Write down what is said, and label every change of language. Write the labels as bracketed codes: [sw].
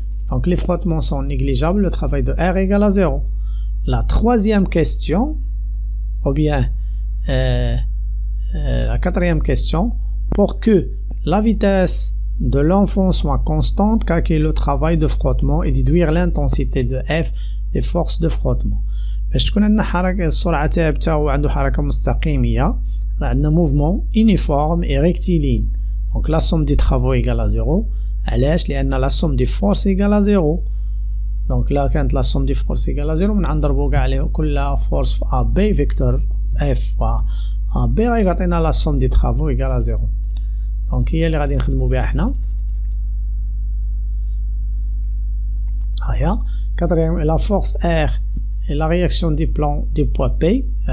[fr] Donc les frottements sont négligeables, le travail de R égale à 0. La troisième question, ou bien la quatrième question, pour que la vitesse de l'enfant soit constante, calculer le travail de frottement et déduire l'intensité de F des forces de frottement. [ar] باش تكون عندنا حركة السرعة ثابتة وعنده حركة مستقيمية، عندنا mouvement uniforme et rectiligne. [fr] Donc la somme des travaux égale à 0. علاش؟ لأن la somme des forces égale à 0. Donc là كانت la somme des forces égale à 0 نضربو كاع عليه كل force في A B vecteur F و A B غيعطينا la somme des travaux égale à 0. [ar] دونك هي اللي غادي نخدمو بها حنا. [fr] هيا quatrième la force R et la réaction du plan du poids P.